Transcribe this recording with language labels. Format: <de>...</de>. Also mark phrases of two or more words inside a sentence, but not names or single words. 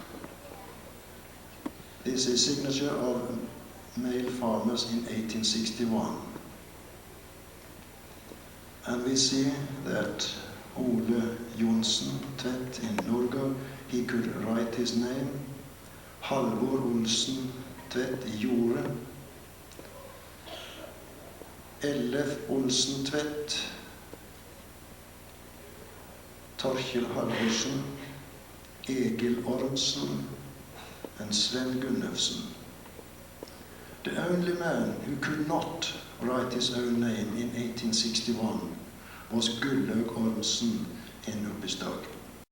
<en>This is signature of male farmers in 1861. And we see that Ole Johnsen Tvedt in Norge, he could write his name. Halvor Olsen Tvedt i Jordet. Ellef Olsen Tvedt. Torkjell Halvorsen, Egil Ormsen, and Sven Gunnufsen. The only man who could not write his own name in 1861 was Gullaug Ormsen in Uppestad.</en>